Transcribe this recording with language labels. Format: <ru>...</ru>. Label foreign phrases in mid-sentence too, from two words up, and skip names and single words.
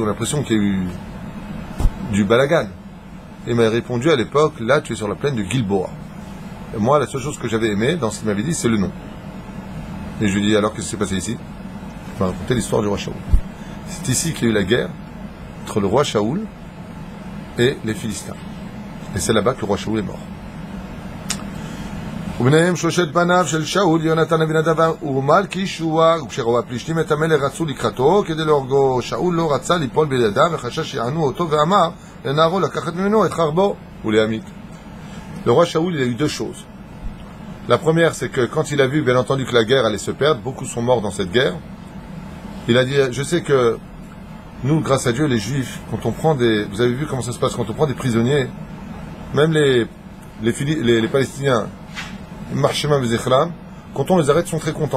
<fr>On a l'impression qu'il y a eu du Balagan. Et il m'a répondu à l'époque, là tu es sur la plaine de Gilboa. Et moi, la seule chose que j'avais aimé dans ce qu'il m'avait dit, c'est le nom. Et je lui ai dit, alors qu'est-ce qui s'est passé ici? Il m'a raconté l'histoire du roi Shaoul. C'est ici qu'il y a eu la guerre entre le roi Shaoul et les Philistins. Et c'est là-bas que le roi Shaoul est mort.</fr> <he>וביניהם שלושת בניו של שאול, יונתן אבינדב ומלכישוע, וכשראו הפלישתים את המלך רצו לקראתו כדי להורגו. שאול לא רצה ליפול בידיו וחשש שיענו אותו ואמר לנערו לקחת ממנו את חרבו ולהמית.</he> <fr>Le roi Shaoul, il a eu deux choses. La première, c'est que quand il a vu, bien entendu, que la guerre allait se perdre, beaucoup sont morts dans cette guerre, il a dit, je sais que nous, grâce à Dieu, les Juifs, quand on prend des... Vous avez vu comment ça se passe, quand on prend des prisonniers, même les Palestiniens, quand on les arrête, ils sont très contents.</fr>